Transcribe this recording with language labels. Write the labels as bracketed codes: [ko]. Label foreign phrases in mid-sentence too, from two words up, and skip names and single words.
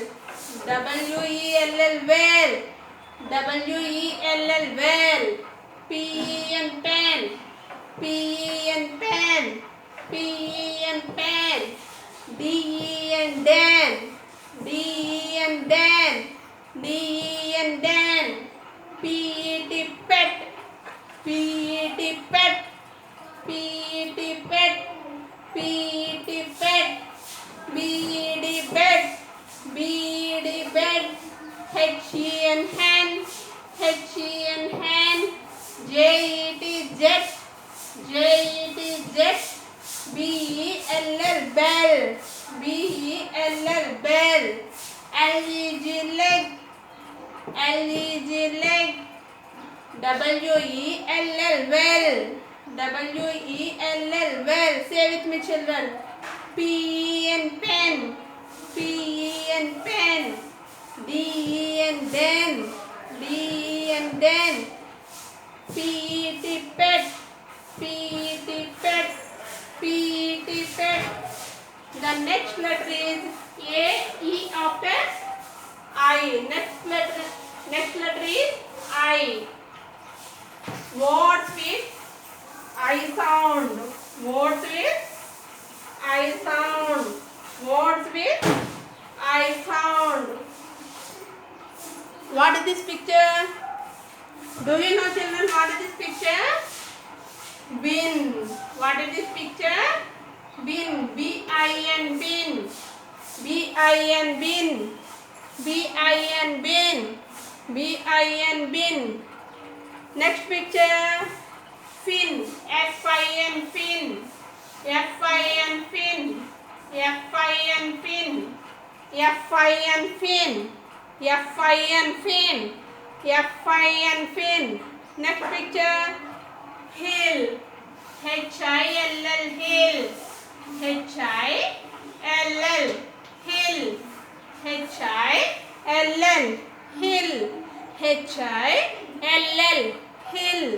[en] W-E-L-L, well. W-E-L-L, well. P and pen. P and pen. P and pen. D and den. D and den. D and den. P-E-T, pet. P-E-T, pet. P-E-T, pet. P-E-T, pet. B-E-D, bed. B-E-D, bed. H-E-N, hand. H-E-N, hand. J-E-T, jet. J-E-T, jet. B-E-L-L, bell. B-E-L-L, bell. L-E-G, leg. L-E-G, leg. W-E-L-L, well. W-E-L-L, well. Say with me, children. P and pen. P and pen. D and den. D and den. P-E-T, pet. P-E-T, pet. P-E-T, pet. The next letter is A, E after I. Next letter is I. Words with I sound. Words with I sound. Words with I sound. What is this picture? Do you know, children, what is this picture? Bin. What is this picture? Bin. B-I-N, bin. B-I-N, bin. B-I-N, bin. B-I-N, bin. Next picture. Fin. F-I-N, fin. F-I-N, fin. F-I-N, fin. F-I-N, fin. F-I-N, fin. F-I-N, fin. Next picture. Hill. H-I-L-L, hill. H-I-L-L, hill. H-I-L-L, hill. H-I-L-L, hill.